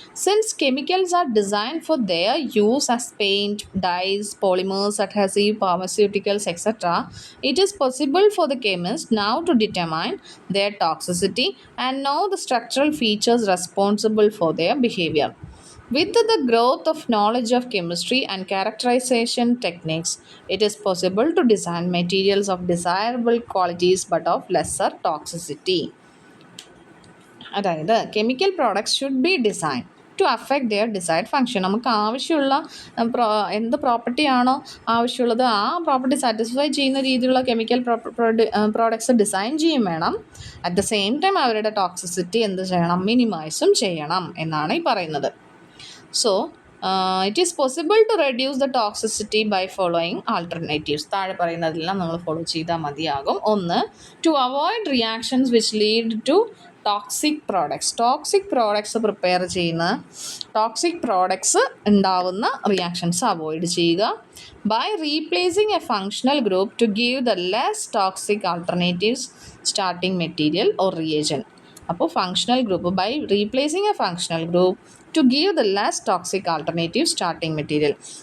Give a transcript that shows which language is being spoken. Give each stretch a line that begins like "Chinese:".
English: Since chemicals are designed for their use as paint, dyes, polymers, adhesive, pharmaceuticals, etc., it is possible for the chemist now to determine their toxicity and know the structural features responsible for their behavior. With the growth of knowledge of chemistry and characterization techniques, it is possible to design materials of desirable qualities but of lesser toxicity. അതായത് chemical products should be design to affect their desired function.
Malayalam: നമുക്ക് ആവശ്യമുള്ള എന്ത് പ്രോപ്പർട്ടിയാണോ ആവശ്യമുള്ളത് ആ property satisfy ചെയ്യുന്ന രീതിയിലുള്ള chemical products design ചെയ്യും വേണം.
English: at the same time
Malayalam: അവരുടെ ടോക്സിസിറ്റി എന്ത് ചെയ്യണം, മിനിമൈസും ചെയ്യണം എന്നാണ് ഈ പറയുന്നത്. So
English: It is possible to reduce the toxicity by following alternatives.
Malayalam: താഴെ പറയുന്നതെല്ലാം നമ്മൾ ഫോളോ ചെയ്താൽ മതിയാകും.
English: ഒന്ന്, to avoid reactions which lead to toxic products.
Malayalam: Toxic products prepare ചെയ്യുന്ന ടോക്സിക് പ്രോഡക്ട്സ് ഉണ്ടാവുന്ന റിയാക്ഷൻസ് അവോയ്ഡ് ചെയ്യുക.
English: By replacing a functional group to give the less toxic alternatives starting material or reagent. അപ്പോൾ functional group by replacing a functional group to give the less toxic alternative starting material.